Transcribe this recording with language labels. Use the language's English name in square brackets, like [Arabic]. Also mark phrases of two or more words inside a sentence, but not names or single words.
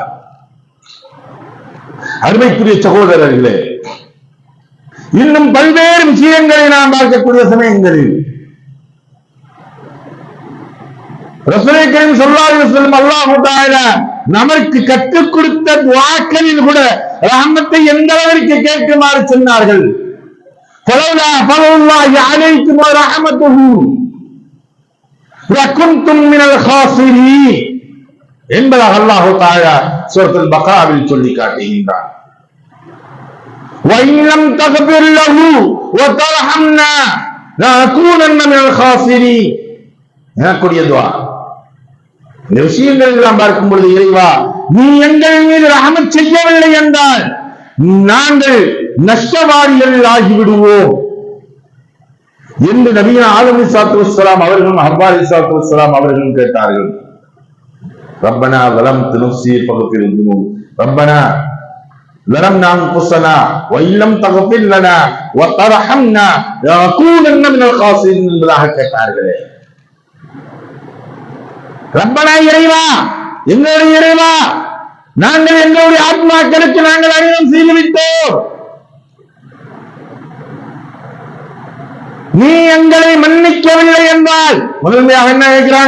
[Tamil] அருமைக்குரிய சகோதரர்களே, இன்னும் பல்வேறு விஷயங்களை நாம் பார்க்கக்கூடிய சமயங்களில் [Arabic] رسول الله صلى الله عليه وسلم الله تعالى [Tamil] நமக்கு கற்றுக் கொடுத்த துஆக்களில் கூட ரஹமத்தை எந்த அளவிற்கு கேட்குமாறு சொன்னார்கள். [Arabic] فلولا فضل الله عليكم ورحمته لكنتم من الخاسرين [Tamil] என்பதாக அல்லாஹ் தஆலா சூரத்துல் பக்ராவில் சொல்லி காட்டுகின்றார். [Arabic] وَإِن لَّمْ تَغْفِرْ لَهُ وَتَرْحَمْنَا لَنَكُونَنَّ مِنَ الْخَاسِرِينَ. [Tamil] எனக்குரிய துஆ. இந்த விஷயங்கள் எல்லாம் பார்க்கும் பொழுது, இறைவா நீ எங்கள் மீது ரஹமத் செய்யவில்லை என்றால் நாங்கள் நஷ்டவாதிகள் ஆகிவிடுவோம் என்று நபிகள் ஆதம் [Arabic] عليه الصلاة والسلام [Tamil] அவர்களும் ஹவ்வா [Arabic] عليه الصلاة والسلام [Tamil] அவர்களும் கேட்டார்கள். [Arabic] ரப்பனா ظلمت نفسي فاغفر لي ربنا ظلمنا انفسنا وان لم تغفر لنا وترحمنا لنكونن من الخاسرين [Tamil] என்பதாக கேட்டார்களே. ரப்பனா இறைவா, எங்களுடைய இறைவா, நாங்கள் எங்களுடைய ஆத்மாக்களுக்கு நாங்கள் அநியாயம் செய்துவிட்டோம், நீ எங்களை மன்னிக்கவில்லை என்றால் முதன்மையாக என்ன கேட்கிறாங்க?